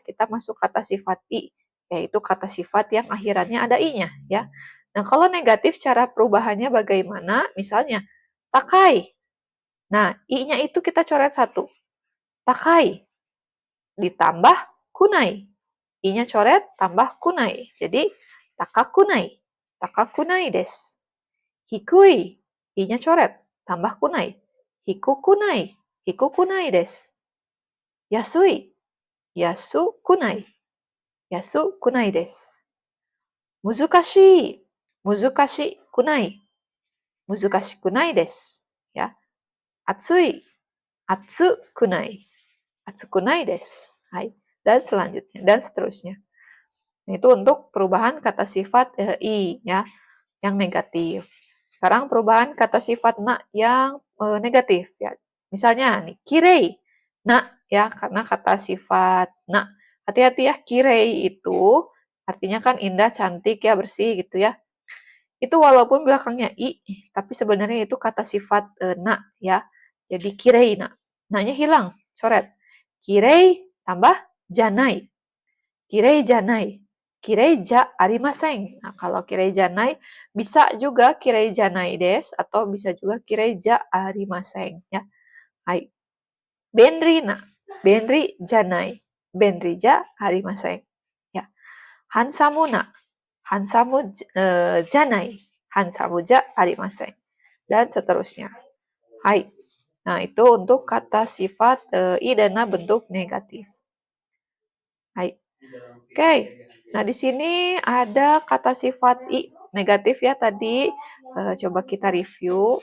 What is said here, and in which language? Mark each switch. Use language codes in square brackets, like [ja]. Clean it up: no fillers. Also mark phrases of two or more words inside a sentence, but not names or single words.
[id] Kita masuk kata sifat i, yaitu kata sifat yang akhirannya ada i-nya ya. Nah, kalau negatif cara perubahannya bagaimana? Misalnya, takai. Nah, i-nya itu kita coret 1. Takai. Ditambah kunai. I-nya coret, tambah kunai. Jadi, [ja] 高くない。高くないです. Hikui. [id] I-nya coret, tambah kunai. [ja] 低くない。低くないです。安い. 安くない。安くないです. 難しい。難しくない. 難しくないです. Ya. Atsui. 暑くない。暑くないです。はい. [id] Dan selanjutnya. Dan seterusnya. Itu untuk perubahan kata sifat i ya, yang negatif. Sekarang perubahan kata sifat na yang negatif ya. Misalnya nih, kirei. Na ya, karena kata sifat na. Hati-hati ya, kirei itu artinya kan indah, cantik ya, bersih gitu ya. Itu walaupun belakangnya i, tapi sebenarnya itu kata sifat na ya. [ja] Jadi きれいな. [id] Na-nya hilang, coret. [ja] Kirei tambah じゃない。きれいじゃない. きれいじゃありません. [id] Nah, kalau [ja] きれいじゃない [id] bisa juga [ja] きれいじゃないです [id] atau bisa juga [ja] きれいじゃありません [id] ya. Hai. [ja] 便利な。便利じゃない. 便利じゃありません. Ya. ハンサムな. ハンサムじゃない。ハンサムじゃありません. [id] Dan seterusnya. Hai. Nah, itu untuk kata sifat i dan na bentuk negatif. Hai. Oke. Nah, di sini ada kata sifat i negatif ya tadi. Coba kita review.